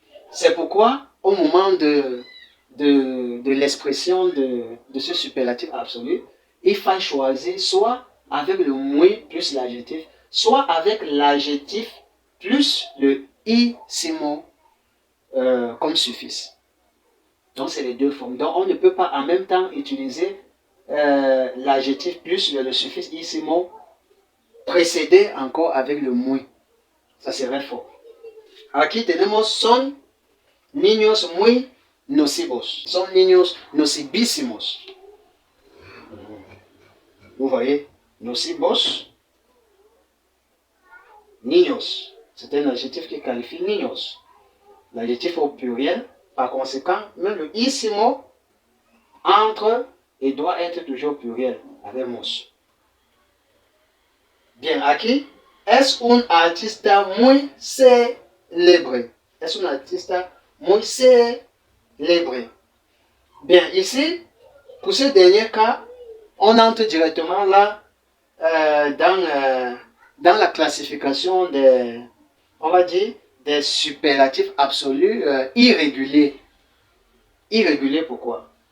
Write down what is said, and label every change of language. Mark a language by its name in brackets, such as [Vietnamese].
[French] C'est pourquoi au moment de l'expression de ce superlatif absolu, il faut choisir soit avec le muy plus l'adjectif, soit avec l'adjectif plus le issimo comme suffixe. Donc c'est les deux formes. Donc on ne peut pas en même temps utiliser l'adjectif plus le suffixe issimo précédé encore avec le muy. Ça serait faux. [Spanish] Aquí tenemos son niños muy nocivos. Son niños nocivísimos. [French] Vous voyez, nocivos, niños. C'est un adjectif qui qualifie niños. L'adjectif au pluriel, par conséquent, même le issimo entre et doit être toujours pluriel, avec mos. [Spanish] Bien, aquí, es un artista muy célébre. Es un artista muy célébre. [French] Bien, ici, pour ce dernier cas, on entre directement là dans la classification des, on va dire, des superlatifs absolus irréguliers. Irréguliers pourquoi?